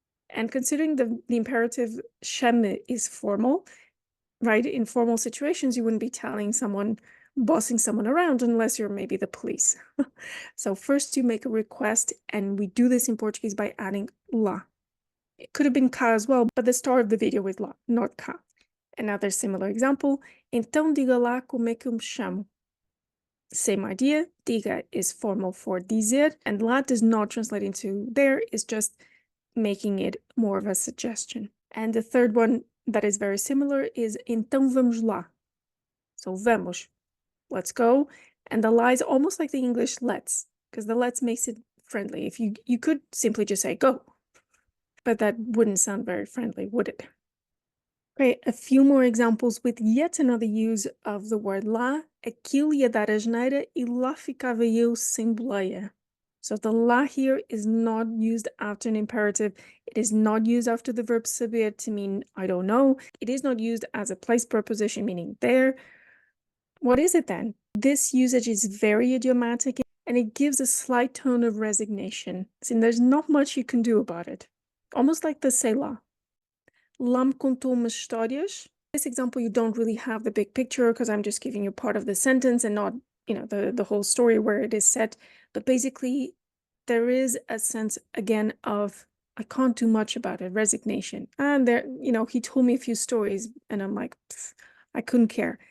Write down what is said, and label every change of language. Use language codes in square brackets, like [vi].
[en] And considering the imperative chame is formal, right? In formal situations, you wouldn't be telling someone, bossing someone around unless you're maybe the police. So first you make a request, and we do this in Portuguese by adding lá. It could have been cá as well, but the start of the video is lá, not cá. Another similar example, [pt] então diga lá como é que eu me chamo. [en] Same idea, diga is formal for dizer, and lá does not translate into there, it's just making it more of a suggestion. And the third one that is very similar is [pt] então vamos lá. [en] So vamos, let's go. And the lá is almost like the English let's, because the let's makes it friendly. If you could simply just say go, but that wouldn't sound very friendly, would it? Great, a few more examples with yet another use of the word lá. [pt] Aquilo ia dar asneira e lá ficava eu sem boleia. [en] So the lá here is not used after an imperative. It is not used after the verb saber to mean I don't know. It is not used as a place preposition meaning there. What is it then? This usage is very idiomatic and it gives a slight tone of resignation. And there's not much you can do about it. Almost like the [pt] sei lá. Lá me contou umas histórias. [en] This example, you don't really have the big picture because I'm just giving you part of the sentence and not, the whole story where it is set. But basically, there is a sense, again, of I can't do much about it, resignation. And there, he told me a few stories and I'm like, I couldn't care.